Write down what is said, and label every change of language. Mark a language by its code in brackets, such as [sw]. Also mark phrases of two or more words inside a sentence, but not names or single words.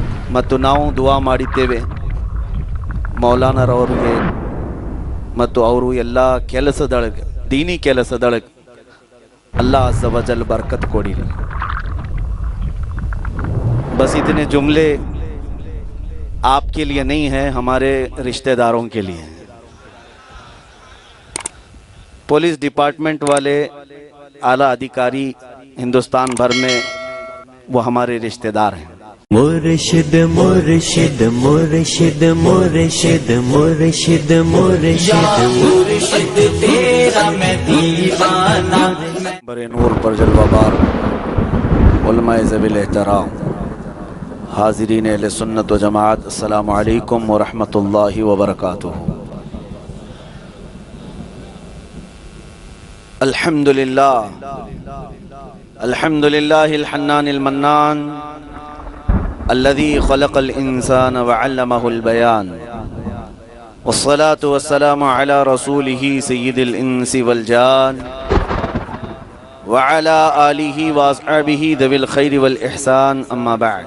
[kn] ಮತ್ತು ನಾವು ದುವಾ ಮಾಡಿದ್ದೇವೆ. ಮೌಲಾನರವ್ರಿಗೆ ಮತ್ತು ಅವರು ಎಲ್ಲ ಕೆಲಸದೊಳಗೆ, ದೀನಿ ಕೆಲಸದೊಳಗೆ [ar] الله عز وجل [kn] ಬರಕತ್ ಕೊಡಿ। [hi] बस इतने जुमले आपके लिए नहीं हैं, हमारे रिश्तेदारों के लिए हैं। पुलिस डिपार्टमेंट वाले आला अधिकारी हिंदुस्तान भर में वो हमारे रिश्तेदार हैं। मुर्शिद मुर्शिद मुर्शिद मुर्शिद मुर्शिद मुर्शिद मुर्शिद तेरा मैं दीवाना। बरे नूर पर जलवाबार उलमाए ज़वील एहतराम हाज़रीन अहले सुन्नत व जमात, [ar] السلام عليكم ورحمة الله وبركاته. الحمد لله الحمد لله الحنان المنان الذي خلق الإنسان وعلمه البيان والصلاة والسلام على رسوله سيد الإنس والجان وعلى آله وأصحابه ذوي الخير والإحسان، أما بعد.